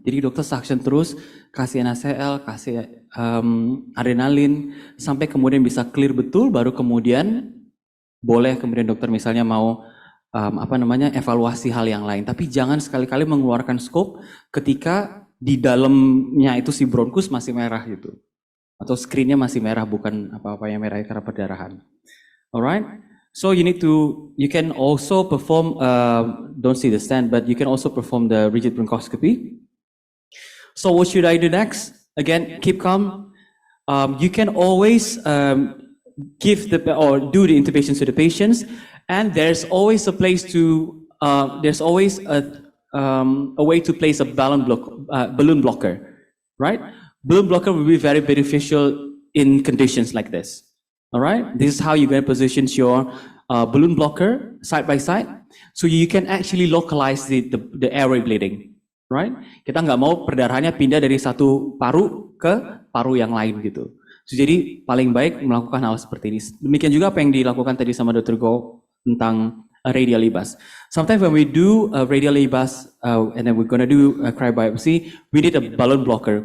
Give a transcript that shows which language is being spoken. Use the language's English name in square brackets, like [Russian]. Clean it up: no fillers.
[Indonesian] Jadi dokter suction terus, kasih NaCl, kasih adrenalin, sampai kemudian bisa clear betul, baru kemudian boleh kemudian dokter misalnya mau evaluasi hal yang lain. Tapi jangan sekali-kali mengeluarkan scope ketika di dalamnya itu si bronkus masih merah gitu. Atau screen-nya masih merah, bukan apa-apa yang merah karena perdarahan. [English] Alright? So you can also perform, don't see the stand, but you can also perform the rigid bronchoscopy. So what should I do next? Again, keep calm. You can always do the intubation to the patients, and there's always a place to, there's always a way to place a balloon blocker, right? Balloon blocker will be very beneficial in conditions like this. All right, this is how you're going to position your balloon blocker side by side, so you can actually localize the airway bleeding, right? [Indonesian] Kita nggak mau perdarahannya pindah dari satu paru ke paru yang lain gitu. So, jadi paling baik melakukan hal seperti ini. Demikian juga apa yang dilakukan tadi sama Dr. Go tentang radial EBUS. [English] Sometimes when we do a radial EBUS and then we're gonna do a cryobiopsy, we need a balloon blocker.